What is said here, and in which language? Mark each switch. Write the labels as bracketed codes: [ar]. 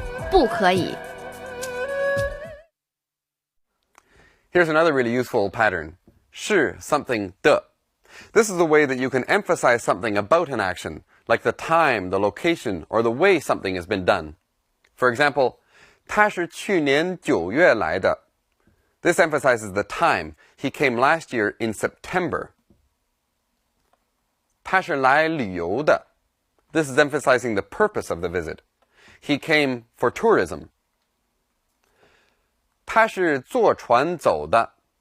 [zh] 不可以。 [en] Here's another really useful pattern. 是 something 的. This is the way that you can emphasize something about an action, like the time, the location, or the way something has been done. For example, [zh] 他是去年9月来的. [en] This emphasizes the time. He came last year in September. [zh] 他是来旅游的. [en] This is emphasizing the purpose of the visit. He came for tourism. [zh] 他是坐船走的.